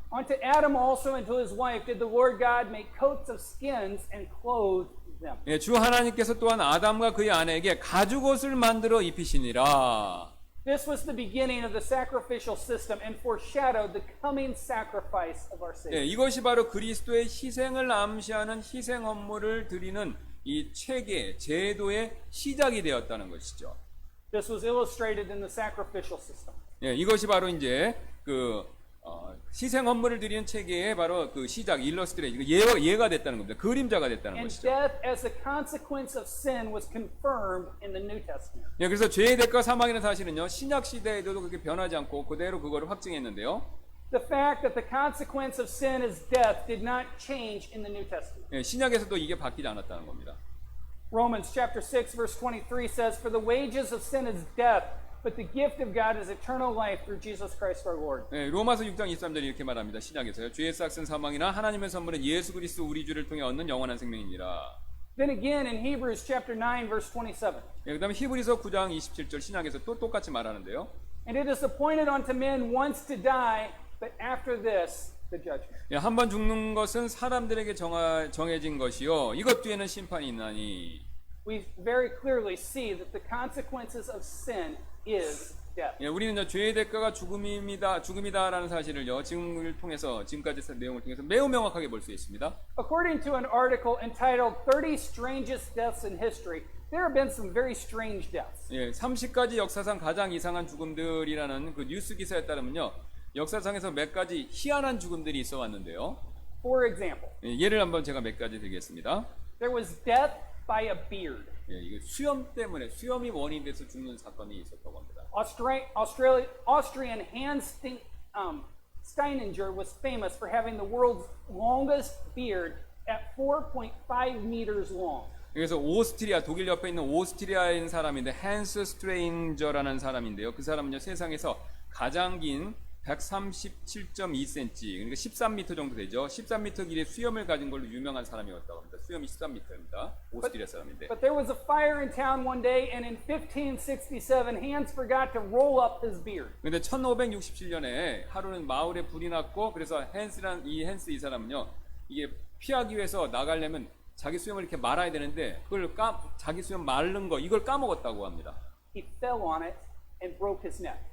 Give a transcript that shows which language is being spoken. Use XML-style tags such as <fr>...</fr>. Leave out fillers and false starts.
<en>Unto Adam also and to his wife did the Lord God make coats of skins and clothed them.</en> <ko>예, 주 하나님께서 또한 아담과 그의 아내에게 가죽옷을 만들어 입히시니라.</ko> <en>This was the beginning of the sacrificial system and foreshadowed the coming sacrifice of our Savior.</en> <ko>예, 이것이 바로 그리스도의 희생을 암시하는 희생 헌물을 드리는 이 체계, 제도의 시작이 되었다는 것이죠.</ko> <en>This was illustrated in the sacrificial system.</en> <ko>예, 이것이 바로 이제 그 희생 헌물을 드리는 체계의 바로 그 시작, 일러스트레이션, 예가 됐다는 겁니다. 그림자가 됐다는</ko> <en>And</en> <ko>것이죠.</ko> <en>death as a consequence of sin was confirmed in the New Testament.</en> <ko>예, 그래서 죄의 대가 사망이라는 사실은요 신약 시대에도 그렇게 변하지 않고 그대로 그거를 확증했는데요.</ko> <en>The fact that the consequence of sin is death did not change in the New Testament.</en> <ko>예, 신약에서도 이게 바뀌지 않았다는 겁니다.</ko> <en>Romans chapter 6 verse 23 says, For the wages of sin is death, but the gift of God is eternal life through Jesus Christ our Lord.</en> <ko>예, 로마서 6장 23절에 이렇게 말합니다. 신약에서요. 죄의 싹은 사망이나 하나님의 선물은 예수 그리스도 우리 주를 통해 얻는 영원한 생명이니라.</ko> <en>Then again in Hebrews chapter 9 verse 27.</en> <ko>예, 그다음에 히브리서 9장 27절 신약에서 또 똑같이 말하는데요.</ko> <en>And it is appointed unto men once to die, but after this the judgment.</en> <ko>예, 한 번 죽는 것은 사람들에게 정해진 것이요. 이것 뒤에는 심판이 있나니.</ko> <en>We very clearly see that the consequences of sin is death.</en> <ko>예, 우리는 죄의 대가가 죽음이다라는 사실을요. 지금을 통해서 지금까지 내용을 통해서 매우 명확하게 볼 수 있습니다.</ko> <en>According to an article entitled 30 Strangest Deaths in History, there have been some very strange deaths.</en> <ko>예, 30가지 역사상 가장 이상한 죽음들이라는 그 뉴스 기사에 따르면요. 역사상에서 몇 가지 희한한 죽음들이 있어 왔는데요.</ko> <en>For example,</en> <ko>예, 예를 한번 제가 몇 가지 드리겠습니다.</ko> <en>there was death by a beard.</en> <ko>예, 이게 수염이 원인이 돼서 죽는 사건이 있었다고 합니다.</ko> <en>Austrian Hans Steininger was famous for having the world's longest beard at 4.5 meters long.</en> <ko>그래서 오스트리아, 독일 옆에 있는 오스트리아인 사람인데 헨스 스트레인저라는 사람인데요. 그 사람은요 세상에서 가장 긴 137.2cm, 그러니까 13m 정도 되죠. 13m 길이의 수염을 가진 걸로 유명한 사람이었다고 합니다. 수염이 13m입니다. 오스트리아 사람인데.</ko> <en>But there was a fire in town one day, and in 1567, Hans forgot to roll up his beard.</en> <ko>근데 1567년에 하루는 마을에 불이 났고, 그래서 헨스 이 사람은요, 이게 피하기 위해서 나가려면 자기 수염을 이렇게 말아야 되는데, 자기 수염 마른 거, 이걸 까먹었다고 합니다.</ko> <en>He fell on it and broke his neck.</en>